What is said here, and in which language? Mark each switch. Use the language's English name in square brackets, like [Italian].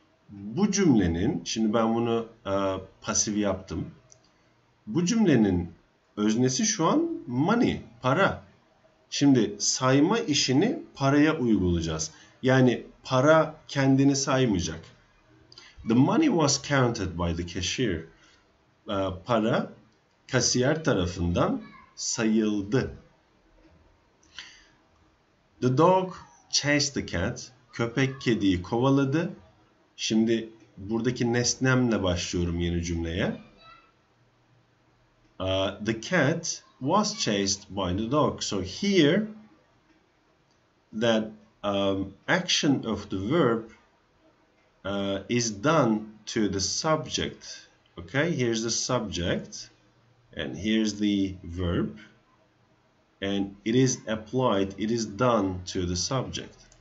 [Turkish] Bu cümlenin, şimdi ben bunu pasif yaptım. Bu cümlenin öznesi şu an money, para. Şimdi sayma işini paraya uygulayacağız. Yani para kendini saymayacak. [English] The money was counted by the cashier. [Turkish] Para kasiyer tarafından sayıldı. [English] The dog chased the cat. [Turkish] Köpek kediyi kovaladı. Şimdi buradaki nesnemle başlıyorum yeni cümleye. [English] The cat was chased by the dog. So here, that action of the verb is done to the subject. Okay, here's the subject, and here's the verb, and it is applied, it is done to the subject.